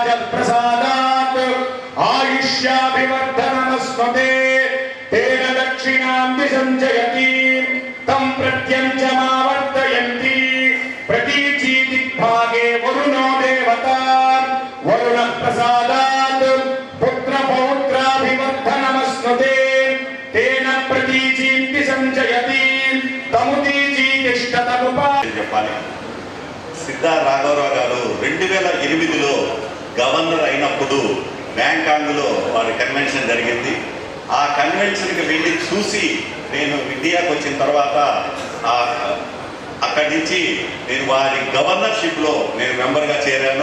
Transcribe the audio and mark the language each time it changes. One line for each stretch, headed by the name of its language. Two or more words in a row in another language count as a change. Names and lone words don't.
Sanskrit: प्रसादात् आयुष्याभिवर्धनमस्मते तेन दक्षिणां दिशं जयति तं प्रत्यञ्चमावर्तयन्ति प्रतीची दिग्भागे वरुणो देवता वरुण प्रसादात् पुत्रपौत्राभिवर्धनमस्मते तेन प्रतीचीं दिशं जयति तमुतीची तिष्ठतमुपा
Telugu: చెప్పాలి. సిద్ధా రాఘవరావు గారు 2008లో గవర్నర్ అయినప్పుడు బ్యాంకాంగ్లో వారి కన్వెన్షన్ జరిగింది. ఆ కన్వెన్షన్కి వెళ్ళి చూసి నేను ఇండియాకి వచ్చిన తర్వాత అక్కడి నుంచి నేను వారి గవర్నర్షిప్లో నేను మెంబర్గా చేరాను.